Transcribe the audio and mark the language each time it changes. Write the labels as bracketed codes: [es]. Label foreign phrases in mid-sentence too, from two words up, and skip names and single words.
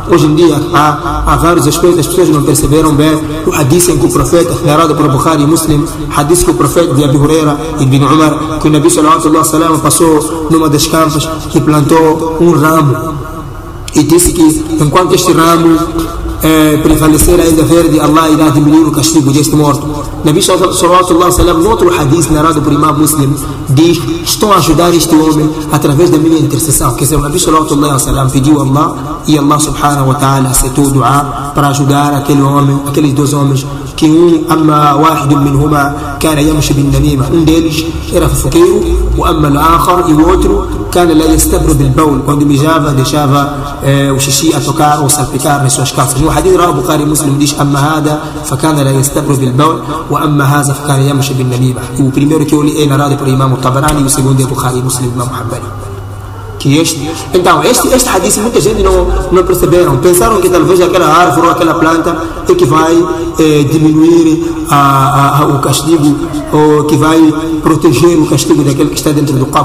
[pt] Hoje em dia há vários aspectos, as pessoas não perceberam bem o hadith em que o profeta, narrado por Bukhari e Muslim, hadith que o profeta de Abu Huraira e Ibn Umar, que o [ar] النبي صلى الله عليه وسلم [pt] passou numa das campas e plantou um ramo, e disse que enquanto este ramo prevalecer ainda verde, Allah irá diminuir o castigo deste morto. [ar] النبي صلى الله عليه وسلم, [pt] no outro hadith narrado por Imam Muslim, diz: estou a ajudar este homem através da minha intercessão. Quer dizer, o [ar] النبي صلى الله عليه وسلم [pt] pediu a Allah, e [ar] الله سبحانه وتعالى [pt] aceitou o dua para ajudar aquele homem, aqueles dois homens, que [ar] أما واحد منهما كان يمشي بالنميمة, [pt] deles era fofoqueiro, o [ar] أما الآخر, [pt] e o outro [ar] كان لا يستبرئ بالبول, [pt] quando mijava deixava o xixi a tocar ou salpicar nas suas calças. No hadith rawi Bukhari Muslim diz: [ar] أما هذا فكان لا يستبرئ بالبول وأما هذا فكان يمشي بالنميمة. [pt] O primeiro que eu li é narrado por Imam Tabarani, e o segundo é Bukhari Muslim, Imam Hanbali. Então, este hadith muita gente não perceberam, pensaram que talvez aquela árvore ou aquela planta é que vai diminuir o castigo, ou que vai proteger o castigo daquele que está dentro do qabr.